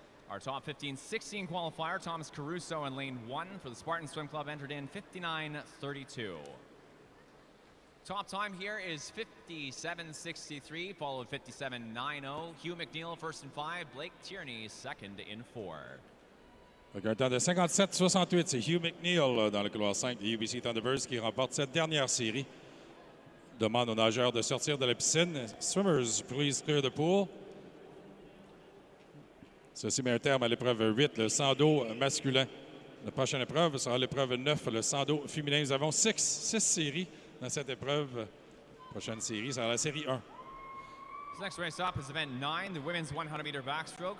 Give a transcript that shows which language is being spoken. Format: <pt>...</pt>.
<en>Our top 15-16 qualifier, Thomas Caruso in lane 1 for the Spartan Swim Club, entered in 59.32. Top time here is 57.63, followed 57.90. Hugh McNeil first in 5, Blake Tierney second in 4.</en> <fr>Avec un temps de 57-68, c'est Hugh McNeil dans le couloir 5 des UBC Thunderbirds qui remporte cette dernière série. Demande aux nageurs de sortir de la piscine.</fr> <en>Swimmers, please clear the pool.</en> <fr>Ceci met un terme à l'épreuve 8, le 100 dos masculin. La prochaine épreuve sera l'épreuve 9, le 100 dos féminin. Nous avons 6 séries dans cette épreuve. Prochaine série sera la série 1.</fr> <en>This next race up is event 9, the women's 100-meter backstroke.</en>